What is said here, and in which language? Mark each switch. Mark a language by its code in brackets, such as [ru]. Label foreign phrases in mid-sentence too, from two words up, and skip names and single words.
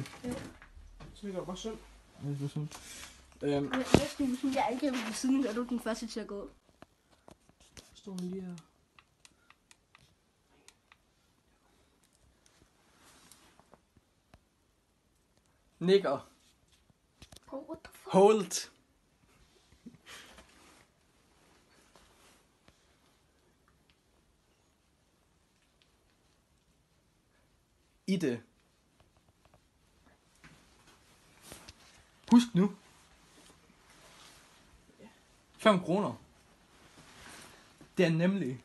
[da] Så det går bare synd. Ja, det er sådan. Næste uge, hvis jeg angriber på siden, er du den første til at gå. Står han lige her. Nikker. [en] Oh, what the fuck? [da] Hold. I det. Husk nu. 5 kroner. Det er nemlig.